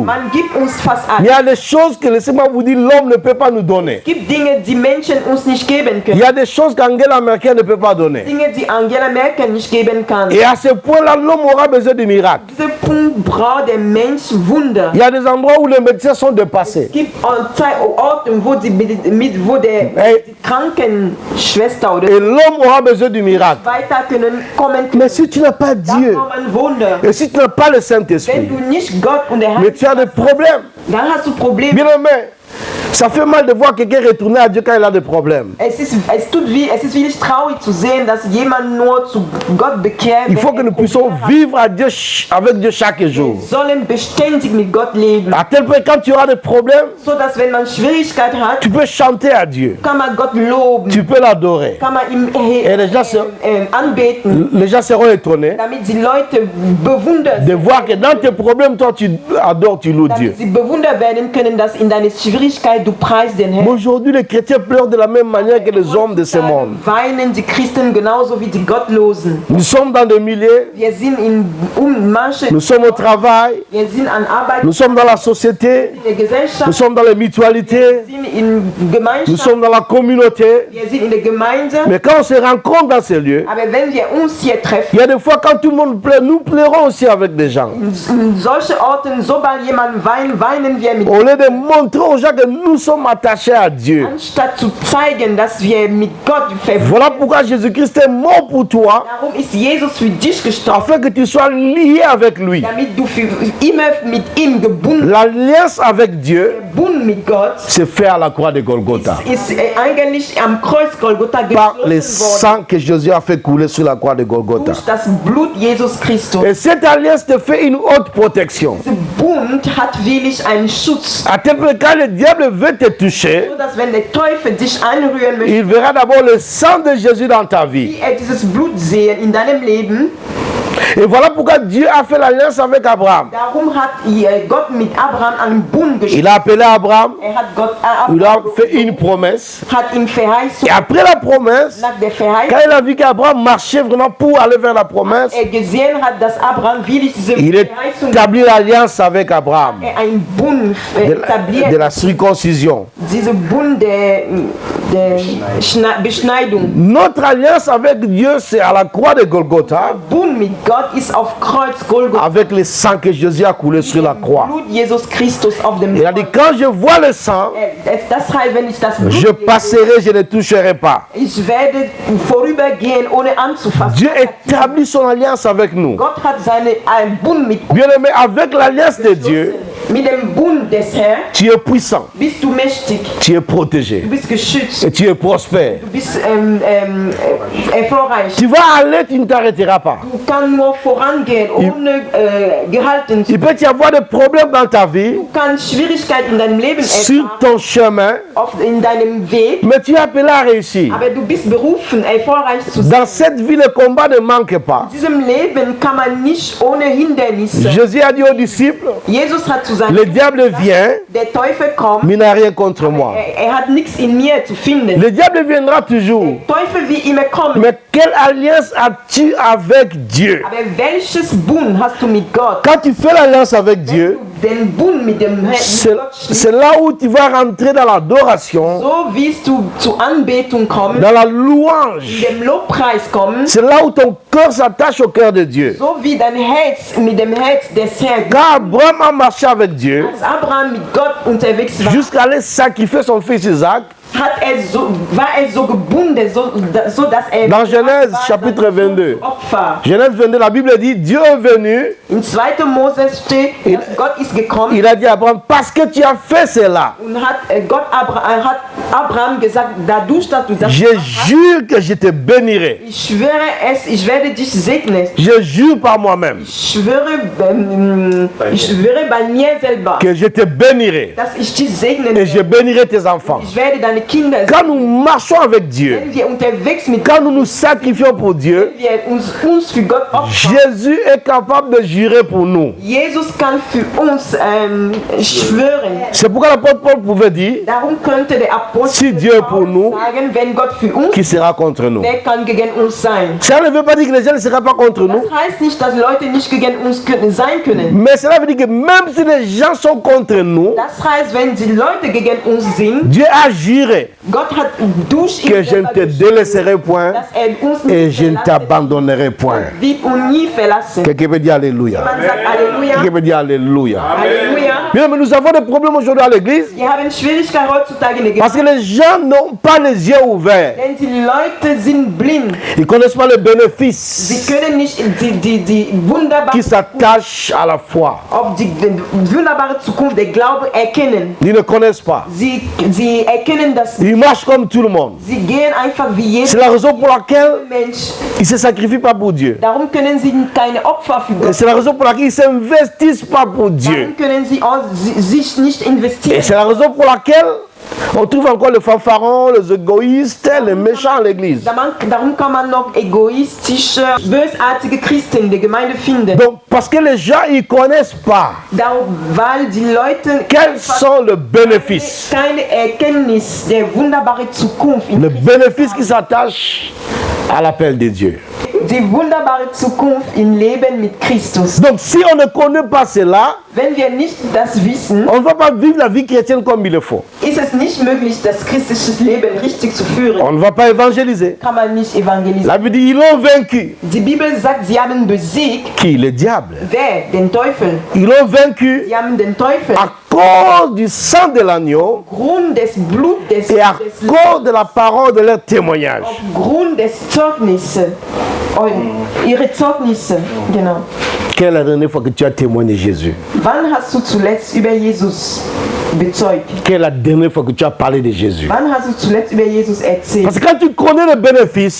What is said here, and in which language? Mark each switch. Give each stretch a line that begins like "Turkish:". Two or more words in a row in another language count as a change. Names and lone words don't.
German: Man gibt uns fast
French: Il y
German: alles.
French: a des choses que, laissez-moi vous dire, l'homme ne peut pas nous donner.
German: Es gibt Dinge, die Menschen uns nicht geben
French: Il
German: können.
French: y a des choses qu'Angela Merkel ne peut pas donner.
German: Dinge, die Angela Merkel nicht geben kann.
French: Et à ce point-là, l'homme aura besoin de miracles.
German: Dieser Punkt braucht der Mensch Wunder.
French: Il y a des endroits où les médecins sont dépassés.
German: Es gibt Orte, wo die Krankenschwester oder
French: Et l'homme aura besoin du miracle.
German: weiter können kommen.
French: Mais si tu n'as pas
German: Da
French: Dieu,
German: braucht man Wunder.
French: et si tu n'as pas le
German: Wenn
French: Saint-Esprit,
German: du nicht Gott und der
French: mais
German: Heilige
French: tu as des problèmes.
German: dann hast du Probleme.
French: Bien aimé, ça fait mal de voir quelqu'un retourner à Dieu quand il a des problèmes.
German: Es ist wirklich traurig zu sehen, dass jemand nur zu Gott bekehrt.
French: Il faut que nous puissions vivre à Dieu, avec Dieu chaque jour.
German: Wir sollen beständig mit Gott leben.
French: À tel point, quand tu auras des problèmes,
German: So dass wenn man Schwierigkeiten hat,
French: tu peux chanter à Dieu.
German: kann man Gott loben.
French: Tu peux l'adorer.
German: Kann man ihm
French: Et les gens,
German: anbeten,
French: les gens seront étonnés
German: damit die Leute bewundert
French: de voir que dans tes problèmes, toi, tu adores, tu loues Dieu.
German: damit sie bewundert werden können, dass in deiner Schwierigkeit du preist den
French: Mais
German: Herrn.
French: aujourd'hui, les chrétiens pleurent de la même manière que les hommes de ce monde.
German: Weinen die Christen genauso wie die Gottlosen.
French: Nous sommes dans des milliers,
German: Wir sind manche,
French: nous sommes au travail,
German: wir sind an Arbeit
French: nous sommes dans la société,
German: in der Gesellschaft,
French: nous sommes dans les mutualités,
German: wir sind in
French: nous
German: Gemeinschaft,
French: sommes dans la communauté.
German: wir sind in der Gemeinde.
French: Mais quand on se rencontre dans ces lieux,
German: Aber wenn wir uns hier treffen,
French: il y a des fois quand tout le monde pleure, nous pleurons aussi avec des gens.
German: in solche Orten, sobald jemand weint, weinen wir mit.
French: Au lieu de montrer aux gens que nous sommes attachés à Dieu.
German: Anstatt zu zeigen, dass wir mit Gott verbunden sind.
French: Voilà pourquoi Jésus-Christ est mort pour toi,
German: Darum ist Jesus für dich gestorben,
French: afin que tu sois lié avec lui.
German: damit du für immer mit ihm gebunden
French: L'alliance avec Dieu,
German: mit Gott
French: c'est fait à la croix de Golgotha.
German: ist eigentlich am Kreuz Golgotha
French: Par les
German: geschlossen worden
French: sangs que Jésus a fait couler sur la croix de Golgotha.
German: durch das Blut Jesus Christus.
French: Et cette alliance te fait une haute protection.
German: Dieser Bund hat wirklich einen Schutz,
French: À tel point que quand le diable veut te toucher,
German: so dass wenn der Teufel dich anrühren möchte,
French: il verra d'abord le sang de Jésus dans ta vie.
German: wie er dieses Blut sehen in deinem Leben.
French: Et voilà pourquoi Dieu a fait l'alliance avec Abraham.
German: Darum hat Gott mit Abraham einen Bund geschlossen.
French: Il a appelé Abraham,
German: Er hat Gott
French: il a fait une promesse.
German: hat ihm verheißen,
French: Et après la promesse,
German: nach der
French: quand
German: Verheißung
French: il a vu qu'Abraham marchait vraiment pour aller vers la promesse,
German: er gesehen hat, dass Abraham wirklich diese
French: il
German: Verheißung
French: établit l'alliance avec Abraham
German: einen Bund etabliert,
French: de la circoncision.
German: diese Bund der Beschneidung.
French: Notre alliance avec Dieu, c'est à la croix de Golgotha,
German: Bund mit Gott ist auf Kreuz Golgotha.
French: avec le sang que Jésus a coulé sur la croix.
German: Blut Jesus Christus auf dem
French: Il a dit, quand je vois le sang,
German: Das heißt, wenn ich das Blut
French: je passerai, je ne toucherai pas.
German: ich werde vorübergehen, ohne anzufassen.
French: Dieu établit son alliance avec nous.
German: Gott hat einen Bund mit uns.
French: Bien aimé, avec l'alliance de Dieu,
German: Mit dem Bund des Herrn
French: tu es puissant,
German: bist du mächtig,
French: tu es protégé
German: du bist geschützt,
French: et tu es prospère.
German: du bist erfolgreich.
French: Tu vas aller, tu ne t'arrêteras pas.
German: Du kannst nur vorangehen, ohne gehalten zu
French: Il peut y avoir des problèmes dans ta vie,
German: Du kannst Schwierigkeiten in deinem Leben
French: sur
German: erfahren,
French: ton chemin,
German: oft in deinem Weg,
French: mais tu es appelé à réussir.
German: aber du bist berufen, erfolgreich zu sein.
French: Dans cette vie, le combat ne manque pas.
German: In diesem Leben kann man nicht ohne Hindernisse.
French: Jésus a dit aux disciples,
German: Jesus hat zu sagen,
French: le diable vient,
German: der Teufel kommt,
French: mais il n'a rien contre moi.
German: er hat nichts in mir zu finden.
French: Le diable viendra toujours.
German: Teufel will immer kommen.
French: Mais quelle alliance as-tu avec Dieu?
German: Aber welches Bund hast du mit Gott?
French: Quand tu fais l'alliance avec Dieu,
German: Den Bund mit dem Herrn,
French: c'est
German: mit Gott schließt,
French: c'est là où tu vas rentrer dans l'adoration,
German: so wirst du zur Anbetung kommen,
French: dans la louange.
German: dem Lobpreis kommen,
French: C'est là où ton cœur s'attache au cœur de Dieu.
German: so wie dein Herz mit dem Herz des Herrn.
French: Quand Abraham a marché avec Dieu,
German: Als Abraham mit Gott unterwegs war,
French: jusqu'à aller sacrifier son fils Isaac,
German: war so gebunden, so dass
French: Dans Genèse chapitre 22, Genèse 22, la Bible dit, Dieu est venu,
German: in 2. Mose steht, dass Gott ist gekommen.
French: il a dit à Abraham, parce que tu as fait cela,
German: Und hat Abraham gesagt, dadurch, dass du das
French: je jure que je te bénirai.
German: ich schwöre es, ich werde dich segnen.
French: Je jure par moi-même
German: Ich schwöre bei mir selber,
French: que je te bénirai
German: dass ich dich segnen
French: et je
German: werde.
French: bénirai tes enfants.
German: Ich werde deine Kinder
French: Quand
German: segnen.
French: nous marchons avec Dieu,
German: Wenn wir unterwegs mit
French: quand nous nous sacrifions pour Dieu,
German: wir uns für Gott opfern,
French: Jésus est capable de jurer pour nous.
German: Jesus kann für uns schwören.
French: C'est pourquoi l'apôtre Paul pouvait dire,
German: Darum könnte der Apostel
French: Si Dieu est pour nous,
German: sagen, wenn Gott für uns,
French: qui sera contre nous?
German: wer kann gegen uns sein?
French: Ça ne veut pas dire que les gens ne seront pas contre nous,
German: Das heißt nicht, dass Leute nicht gegen uns sein können.
French: mais cela veut dire que même si les gens sont contre nous,
German: Das heißt, wenn die Leute gegen uns sind,
French: Dieu a juré
German: Gott hat durch ihn
French: que je ne
German: selber
French: te
German: geschworen,
French: délaisserai point
German: dass uns
French: et
German: nicht
French: je ne
German: verlassen
French: t'abandonnerai point.
German: wird und nie verlassen.
French: Quelqu'un peut dire Alléluia.
German: Man sagt Halleluja,
French: Quelqu'un peut dire Alléluia.
German: Halleluja.
French: Bien, mais nous avons des problèmes aujourd'hui à l'église
German: Wir haben Schwierigkeiten heutzutage in der
French: parce que
German: Gemeinde,
French: les gens n'ont pas les yeux ouverts.
German: denn die Leute sind blind.
French: Ils ne connaissent pas le
German: Sie
French: bénéfice
German: können nicht die wunderbare
French: qui s'attache à la foi.
German: auf die wunderbare Zukunft der Glaube erkennen.
French: Ils ne connaissent pas.
German: Sie erkennen das.
French: Ils marchent comme tout le monde.
German: Sie gehen einfach wie
French: C'est
German: jeder
French: la raison pour laquelle
German: Mensch.
French: ils ne se sacrifient pas pour Dieu.
German: Darum können sie keine Opfer für
French: Et
German: Gott.
French: c'est la raison pour laquelle ils ne s'investissent pas pour Dieu.
German: Darum können sie auch sich nicht
French: Et
German: investieren.
French: c'est la raison pour laquelle on trouve encore les fanfarons, les égoïstes, les méchants à l'église.
German: Darum kann man noch egoistische, bösartige Christen in der Gemeinde finden.
French: Donc, parce que les gens, ils ne connaissent pas
German: Weil die Leute
French: quels sont les bénéfices.
German: keine Erkenntnis der wunderbaren Zukunft,
French: Le bénéfice qui s'attache à l'appel de Dieu.
German: die wunderbare Zukunft im Leben mit Christus.
French: Donc, si on ne connaît pas cela,
German: Wenn wir nicht das wissen,
French: on ne va pas vivre la vie chrétienne comme il le faut.
German: ist es nicht möglich, das christliche Leben richtig zu führen.
French: On ne va pas évangéliser.
German: Kann man nicht evangelisieren.
French: La Bible dit, ils l'ont vaincu.
German: Die Bibel sagt, sie haben besiegt.
French: Qui? Le diable.
German: Wer? Den Teufel.
French: Ils l'ont vaincu
German: Sie haben den Teufel
French: à cause du sang de l'agneau
German: aufgrund des Blutes,
French: et à cause de la parole de leur témoignage.
German: aufgrund des Zeugnisses, ihre Zeugnisse, genau.
French: Quelle est la dernière fois que tu as témoigné Jésus?
German: Wann hast du zuletzt über Jesus bezeugt?
French: Quelle est la dernière fois que tu as parlé de Jésus?
German: Wann hast du zuletzt über Jesus erzählt?
French: Parce que quand tu connais le bénéfice,